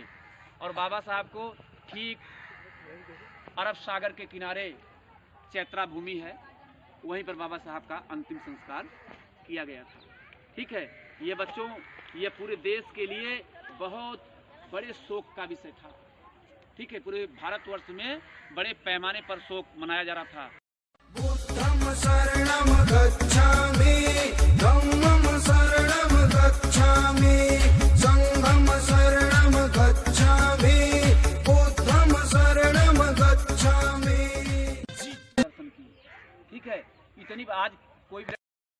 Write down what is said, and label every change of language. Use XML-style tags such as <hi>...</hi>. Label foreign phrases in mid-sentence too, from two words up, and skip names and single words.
<hi>और बाबा साहब को ठीक अरब सागर के किनारे चैत्रा भूमि है, वहीं पर बाबा साहब का अंतिम संस्कार किया गया था, ठीक है। ये बच्चों, ये पूरे देश के लिए बहुत बड़े शोक का विषय था, ठीक है। पूरे भारतवर्ष में बड़े पैमाने पर शोक मनाया जा रहा था।</hi> <pi>बुद्धं शरणं गच्छामि, धम्मं शरणं गच्छामि, संघं शरणं गच्छामि, बुद्धं शरणं गच्छामि।</pi> <hi>ठीक है, इतनी आज कोई</hi>